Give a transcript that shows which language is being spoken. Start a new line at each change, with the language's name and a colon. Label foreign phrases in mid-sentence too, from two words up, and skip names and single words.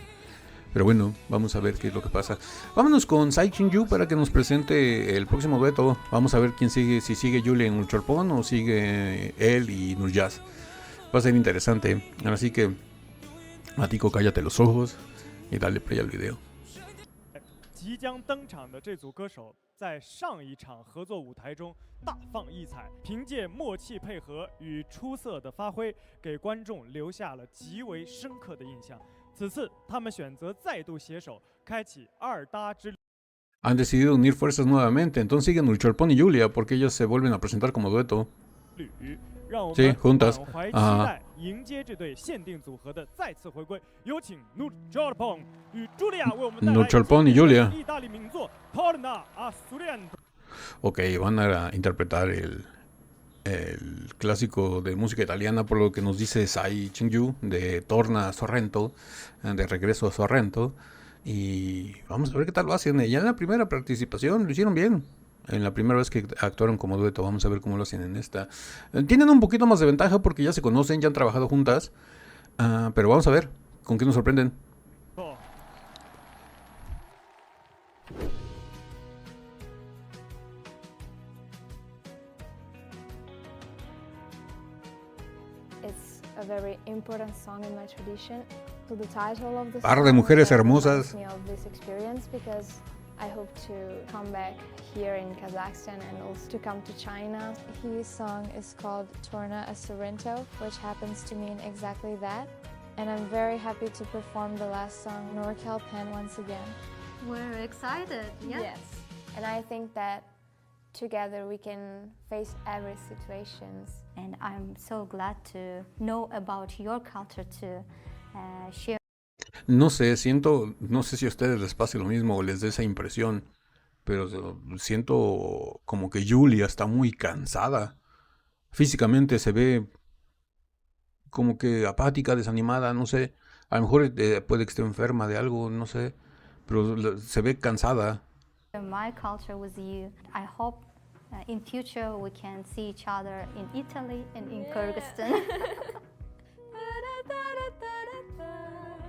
Spanish: Pero bueno, vamos a ver qué es lo que pasa. Vámonos con Sai Ching-yu para que nos presente el próximo dueto. Vamos a ver quién sigue, si sigue Julia en Nur Chorpon o sigue él y Nurjas. Va a ser interesante. Así que, Matico, cállate los ojos y dale play al video.
Chinese: 即将登场的这组歌手，在上一场合作舞台中大放异彩，凭借默契配合与出色的发挥，给观众留下了极为深刻的印象。此次，他们选择再度携手，开启二搭之旅。
Spanish: Han decidido unir fuerzas nuevamente, entonces siguen Ulcholpon y Julia porque ellos se vuelven a presentar como dueto.
Chinese: 让我
Spanish: Sí,
Chinese: 们
Spanish: juntas.
Chinese: 满怀期
Spanish: Ajá.
Chinese: 待，迎接这对限定组合的再次回归。有请 Nur Chorpon 与茱莉亚为我们带来
Spanish: Nur Chorpon y Julia.
Chinese: 意大利名作《Torna a Sorrento》。
Spanish: Ok, van a interpretar el clásico de música italiana, por lo que nos dice Sai Ching-yu, de Torna a Sorrento, de regreso a Sorrento. Y vamos a ver qué tal lo hacen. Ya en la primera participación lo hicieron bien. En la primera vez que actuaron como dueto, vamos a ver cómo lo hacen en esta. Tienen un poquito más de ventaja porque ya se conocen, ya han trabajado juntas. Pero vamos a ver con qué nos sorprenden.
English: It's a very important song in my tradition. So the title of the
Spanish: Par de
English: song
Spanish: mujeres hermosas.
English: reminds me of this experience because I hope to come back here in Kazakhstan and also to come to China. His song is called Torna a Sorrento, which happens to mean exactly that. And I'm very happy to perform the last song, Nur Chol-pon, once again. We're excited, yeah? Yes. And I think that together we can face every situations. And I'm so glad to know about your culture to share.
Spanish: No sé, no sé si a ustedes les pase lo mismo o les dé esa impresión, pero siento como que Julia está muy cansada. Físicamente se ve como que apática, desanimada, no sé. A lo mejor puede que esté enferma de algo, no sé, pero se ve cansada.
English: My culture with you. I hope in future we can see each other in Italy and in Kyrgyzstan.